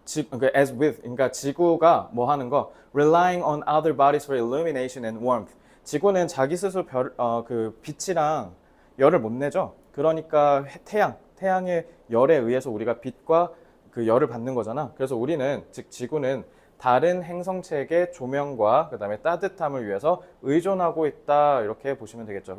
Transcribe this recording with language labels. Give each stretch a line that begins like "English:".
Korean: 그러니까
English: as with,
Korean: 그러니까 지구가 뭐 하는 거?
English: relying on other bodies for illumination and warmth.
Korean: 지구는 자기 스스로 그 빛이랑 열을 못 내죠. 그러니까 태양의 열에 의해서 우리가 빛과 그 열을 받는 거잖아. 그래서 우리는, 즉 지구는 다른 행성체에게 조명과 그 다음에 따뜻함을 위해서 의존하고 있다, 이렇게 보시면 되겠죠.